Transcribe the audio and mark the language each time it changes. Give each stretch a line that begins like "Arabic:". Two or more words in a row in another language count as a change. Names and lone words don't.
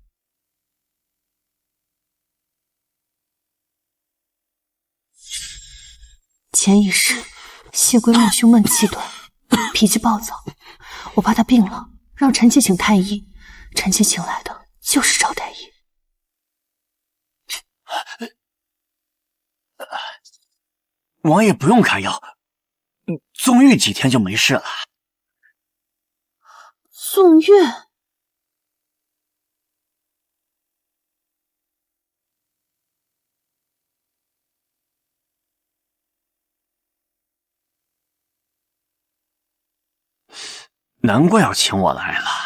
Chinese: 前一世，谢归墨胸闷气短，脾气暴躁，我怕他病了，讓臣妾請太医。臣妾请來的就是趙太醫。王爺不用開藥，縱慾幾天就沒事了。縱慾？難怪要請我來了。